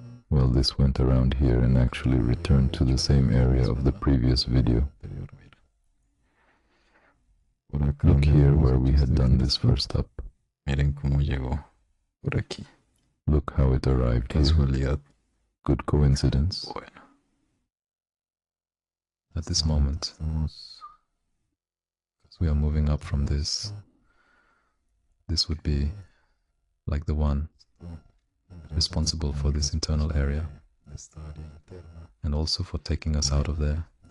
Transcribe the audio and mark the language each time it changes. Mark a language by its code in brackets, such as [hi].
[en] Well, this went around here and actually returned to the same area of the previous video. Look here where we had done this first up. [es] Miren cómo llegó por aquí. [en] Look how it arrived here. [es] Casualidad. [en] Good coincidence. [es] Bueno. [en] At this moment, we are moving up from this. This would be like the one responsible for this internal area and also for taking us out of there.